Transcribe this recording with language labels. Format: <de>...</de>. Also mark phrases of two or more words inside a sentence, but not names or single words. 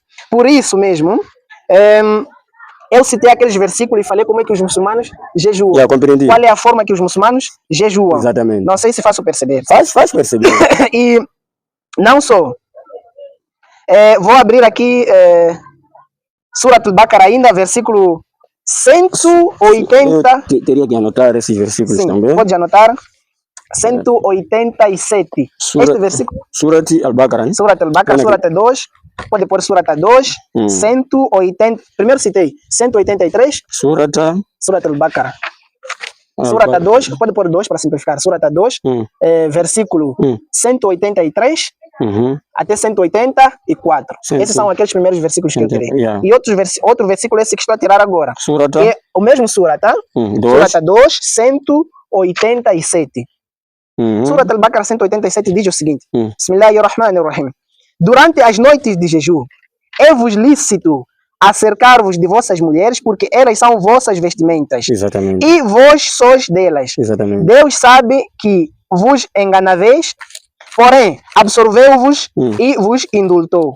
<pt>Por isso mesmo, eu citei aqueles versículos e falei como é que os muçulmanos jejuam. Compreendi. Qual é a forma que os muçulmanos jejuam. Exatamente. Não sei se faço perceber. Faz perceber. E não só. Vou abrir aqui Surat al-Baqarah ainda, versículo 180. Eu teria que anotar esses versículos também. Pode anotar. 187. Este versículo. Surat al-Baqarah. Surat al-Baqarah, Surat 2. Pode pôr Surat 2. 180. Primeiro citei 183. Surat al-Baqarah. Surat 2. Pode pôr 2 para simplificar. Surat 2. Versículo 183. Até 184. Esses são aqueles primeiros versículos que eu tirei. E outro versículo esse que estou a tirar agora. É o mesmo Surat. Surat 2, 187. Surat al-Baqarah 187 diz o seguinte: Bismillahirrahmanirrahim. Durante as noites de jejum, é-vos lícito acercar-vos de vossas mulheres, porque elas são vossas vestimentas. Exatamente. E vós sois delas. Exatamente. Deus sabe que vos enganaveis, porém, absorveu-vos e vos indultou.</pt>